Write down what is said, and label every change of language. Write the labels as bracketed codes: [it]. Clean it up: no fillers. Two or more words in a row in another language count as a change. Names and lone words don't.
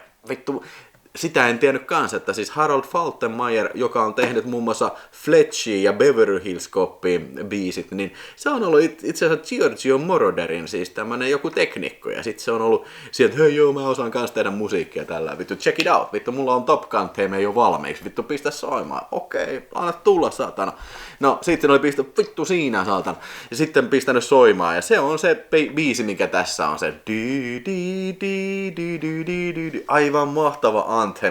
[fi] Vittu, sitä en tiennyt kanssa, että siis Harold Faltermeyer, joka on tehnyt muun muassa Fletchiin ja Beverly Hills Copin biisit, niin se on ollut itse asiassa Giorgio Moroderin siis tämmönen joku teknikko, ja sitten se on ollut sieltä, että hei joo, mä osaan kanssa tehdä musiikkia tällä, vittu [en] check it out, [fi] vittu mulla on Top Gun teemme jo valmiiksi, vittu pistä soimaan, okei, anna tulla saatana. No sitten oli pistä vittu siinä saatana, ja sitten pistänyt soimaan, ja se on se biisi, mikä tässä on se aivan mahtava anthem.